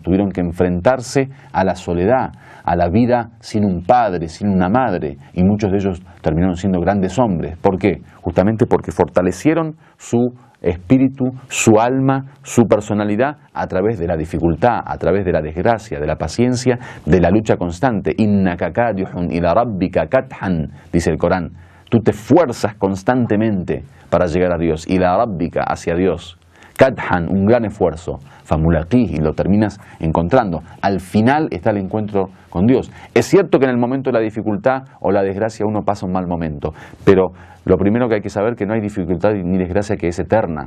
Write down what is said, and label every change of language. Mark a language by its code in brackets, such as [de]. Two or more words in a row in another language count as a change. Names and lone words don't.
[es] Tuvieron que enfrentarse a la soledad, a la vida sin un padre, sin una madre, y muchos de ellos terminaron siendo grandes hombres. ¿Por qué? Justamente porque fortalecieron su espíritu, su alma, su personalidad a través de la dificultad, a través de la desgracia, de la paciencia, de la lucha constante. [ar] إنك كادح إلى ربك كدحا, [es] dice el Corán. Tú te esfuerzas constantemente para llegar a Dios, [ar] إلى ربك, [es] hacia Dios. Kathan, un gran esfuerzo, famulaqih, y lo terminas encontrando. Al final está el encuentro con Dios. Es cierto que en el momento de la dificultad o la desgracia uno pasa un mal momento, pero lo primero que hay que saber es que no hay dificultad ni desgracia que es eterna.